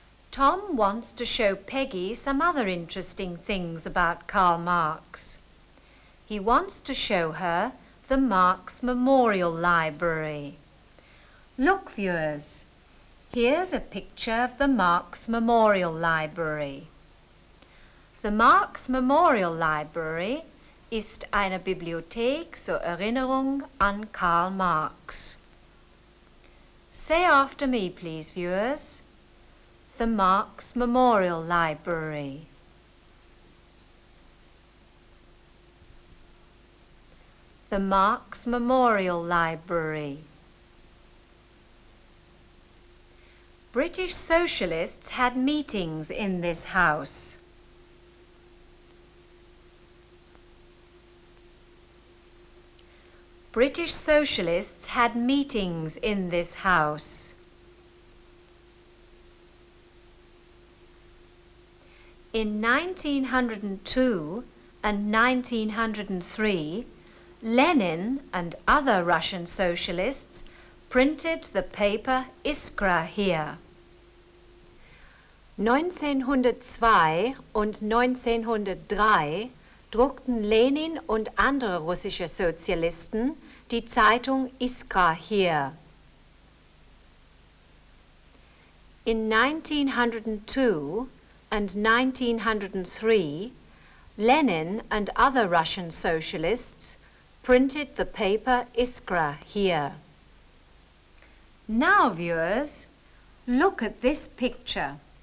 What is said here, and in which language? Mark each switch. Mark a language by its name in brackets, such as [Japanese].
[English] Tom wants to show Peggy some other interesting things about Karl Marx. He wants to show her the Marx Memorial Library. Look, viewers, here's a picture of the Marx Memorial Library. [German] The Marx Memorial Library ist eine Bibliothek zur Erinnerung an Karl Marx. [English] Say after me, please, viewers. The Marx Memorial Library. The Marx Memorial Library. British socialists had meetings in this house. British socialists had meetings in this house. In 1902 and 1903, Lenin and other Russian socialists printed the paper Iskra here. [German] 1902 und 1903 druckten Lenin und andere russische Sozialisten die Zeitung Iskra hier. [English] In 1902 and 1903, Lenin and other Russian socialists printed the paper Iskra here. Now, viewers, look at this picture.